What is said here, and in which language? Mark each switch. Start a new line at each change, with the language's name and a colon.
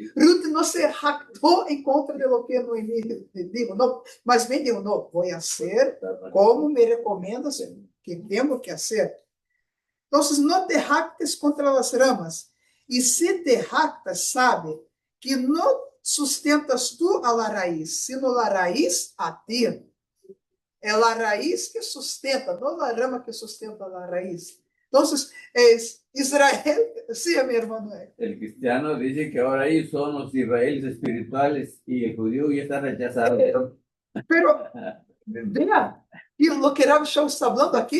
Spanish: Ruth no se jactó en contra de lo que Noemí dijo, no, más bien dijo, no, voy a hacer como me recomiendas que tengo que hacer. Entonces, no te jactes contra las ramas. Y si te jactas, sabe que no sustentas tú a la raíz, sino la raíz a ti.
Portuguese: É a raiz que sustenta, não a rama que sustenta a raiz.
Spanish: Entonces, es Israel, sí, mi hermano. El cristiano dice que ahora ellos son los israelíes espirituales y el judío ya está rechazado. Pero, vea, y lo que Rav Shaul está hablando aquí,